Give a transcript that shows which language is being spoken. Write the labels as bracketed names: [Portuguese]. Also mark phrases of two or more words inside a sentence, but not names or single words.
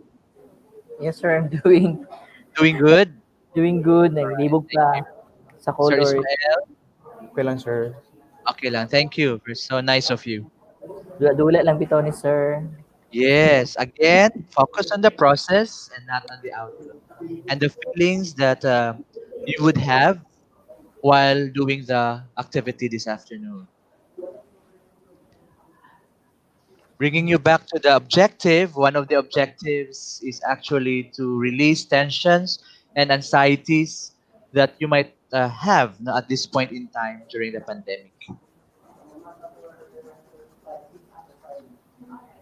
[English] Yes, sir. I'm doing Doing good? doing good. All right, [Cebuano] Naglibog [English] thank you. [Cebuano] pa sa [English] Sir color. Ismael? Okay lang, sir. Okay lang, thank you. It's so nice of you. [Cebuano] Dula-dula lang bitaw ni sir. [English] Yes, again, focus on the process and not on the outcome. And the feelings that you would have while doing the activity this afternoon. Bringing you back to the objective, one of the objectives is actually to release tensions and anxieties that you might have at this point in time during the pandemic.